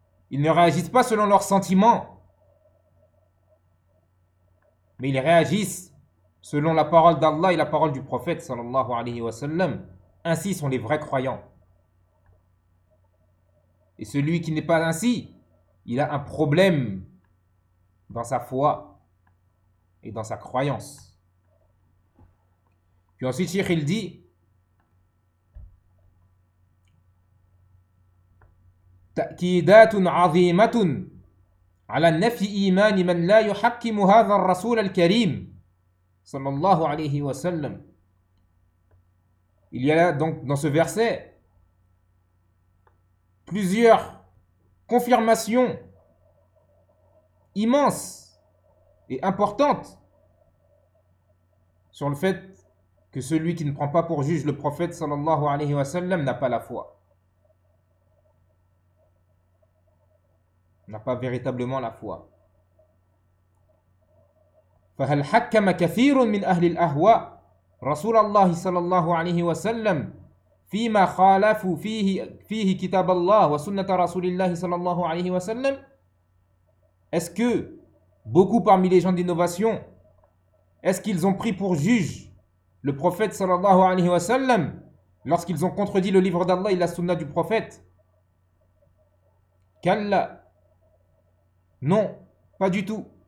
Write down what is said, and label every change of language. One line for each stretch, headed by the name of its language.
French: Ils ne réagissent pas selon leurs sentiments, mais ils réagissent selon la parole d'Allah et la parole du prophète sallallahu alayhi wa sallam. Ainsi sont les vrais croyants. Et celui qui n'est pas ainsi, il a un problème dans sa foi et dans sa croyance. Puis ensuite, Cheikh, il dit,
Arabic: تأكيدات عظيمة على نفي إيمان من لا يحكم هذا الرسول الكريم صلى الله عليه وسلم.
French: Il y a donc dans ce verset plusieurs confirmations immenses et importantes sur le fait que celui qui ne prend pas pour juge le prophète صلى الله عليه وسلم n'a pas la foi. N'a pas véritablement la foi.
Arabic: فهل حكم كثير من أهل الأهواء رسول الله صلى الله عليه وسلم فيما خالفوا فيه كتاب الله وسنة رسول الله صلى الله عليه وسلم.
French: Est-ce que beaucoup parmi les gens d'innovation, est-ce qu'ils ont pris pour juge le prophète صلى الله عليه وسلم lorsqu'ils ont contredit le livre d'Allah et la sunna du prophète?
Arabic: كلا.
French: Non, pas du tout.